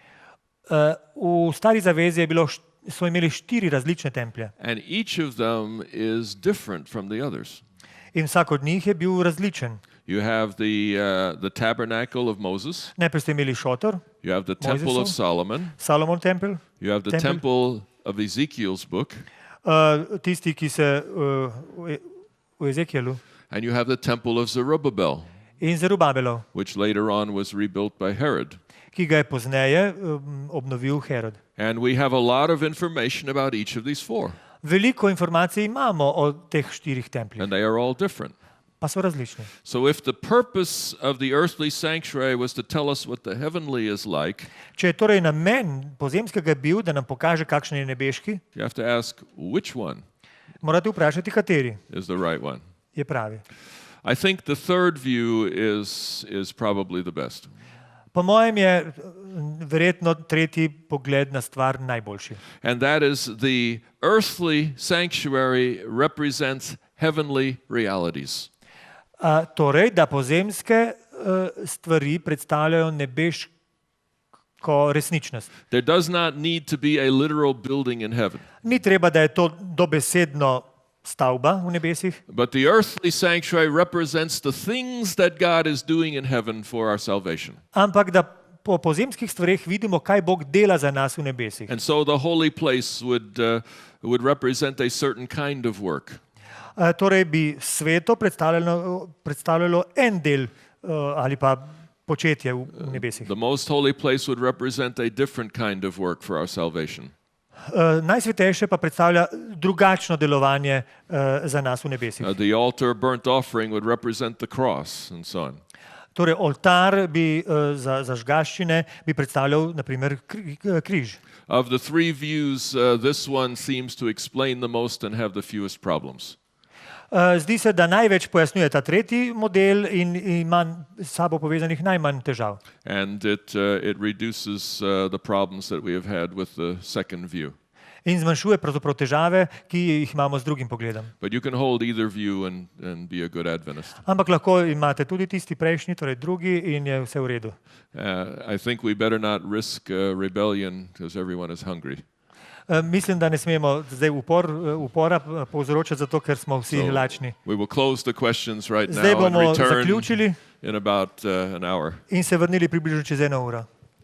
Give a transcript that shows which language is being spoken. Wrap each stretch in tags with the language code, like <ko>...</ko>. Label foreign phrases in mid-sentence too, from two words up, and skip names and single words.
<sl>V stari zavezi so imeli 4 različne templje</sl> <en>And each of them is different from the others.</en> <sl>in vsak od njih je bil različen.</sl> <en>You have the tabernacle of Moses.</en> <sl>Najprej ste imeli šotor,</sl> <en>You have the temple of Solomon.</en> <sl>Salomon tempelj,</sl> <en>You have the temple of Ezekiel's book.</en> <sl>tisti, ki se v Ezekielu</sl> <en>And you have the temple of Zerubbabel,</en> <sl>in Zerubabelov,</sl> <en>which later on was rebuilt by Herod.</en> <sl>ki ga je pozneje obnovil Herod.</sl> <en>And we have a lot of information about each of these 4.</en> <sl>Veliko informacij imamo o teh 4 templjih,</sl> <en>And they are all different.</en> <sl>pa so različni.</sl> <en>So if the purpose of the earthly sanctuary was to tell us what the heavenly is like,</en> <sl>Če je torej namen pozemskega bil, da nam pokaže, kakšen je nebeški,</sl> <en>you have to ask which one</en> <sl>morate vprašati, kateri</sl> <en>is the right one.</en> <sl>je pravi.</sl> <en>I think the third view is probably the best.</en> <sl>Po mojem je verjetno tretji pogled na stvar najboljši.</sl> <en>And that is the earthly sanctuary represents heavenly realities.</en> <sl>Torej, da pozemske stvari predstavljajo nebeško resničnost.</sl> <en>There does not need to be a literal building in heaven.</en> <sl>Ni treba, da je to dobesedno stavba v nebesih,</sl> <en>But the earthly sanctuary represents the things that God is doing in heaven for our salvation.</en> <sl>ampak da po pozemskih stvareh vidimo, kaj Bog dela za nas v nebesih.</sl> <en>And so the holy place would represent a certain kind of work.</en> <sl>Torej bi sveto predstavljalo en del ali pa početje v nebesih.</sl> <en>The most holy place would represent a different kind of work for our salvation.</en> <sl>Najsvetejše pa predstavlja drugačno delovanje za nas v nebesih.</sl> <en>The altar burnt offering would represent the cross and so on.</en> <sl>Torej, oltar bi za žgaščine bi predstavljal naprimer križ.</sl> <en>Of the 3 views, this one seems to explain the most and have the fewest problems.</en> <sl>Zdi se, da največ pojasnjuje ta tretji model in ima s sabo povezanih najmanj težav.</sl> <en>And it reduces the problems that we have had with the second view.</en> <sl>In zmanjšuje pravzaprav težave, ki jih imamo z drugim pogledom.</sl> <en>But you can hold either view and be a good Adventist.</en> <sl>Ampak lahko imate tudi tisti prejšnji, torej drugi, in je vse v redu.</sl> <en>I think we better not risk rebellion because everyone is hungry.</en> <sl>Mislim, da ne smemo zdaj upora povzročati zato, ker smo vsi lačni.</sl> <en>We will close the questions right</en> <sl>Zdaj</sl> <en>now and</en> <sl>bomo</sl> <en>return</en> <sl>zaključili</sl> <en>in about an hour.</en> <sl>in se vrnili približno čez 1 uro.</sl>